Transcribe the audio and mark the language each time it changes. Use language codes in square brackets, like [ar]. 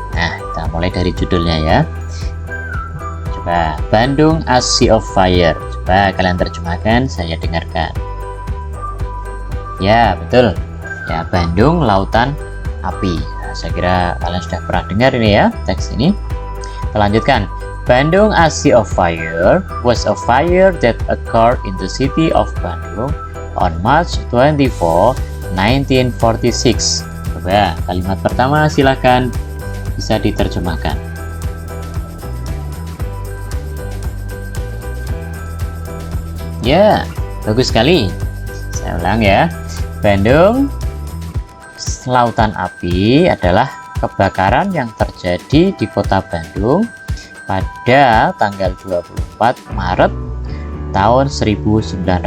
[id] Nah, kita mulai dari judulnya ya. Coba, Bandung A Sea of Fire. Coba kalian terjemahkan, saya dengarkan. Ya, betul. Ya, Bandung Lautan Api. Nah, saya kira kalian sudah pernah dengar ini ya, teks ini. Kita lanjutkan. [en] Bandung A Sea of Fire was a fire that occurred in the city of Bandung on March 24, 1946. [id] Coba, kalimat pertama silakan bisa diterjemahkan. Ya, bagus sekali. Saya ulang ya. Bandung Lautan Api adalah kebakaran yang terjadi di kota Bandung pada tanggal 24 Maret tahun 1946.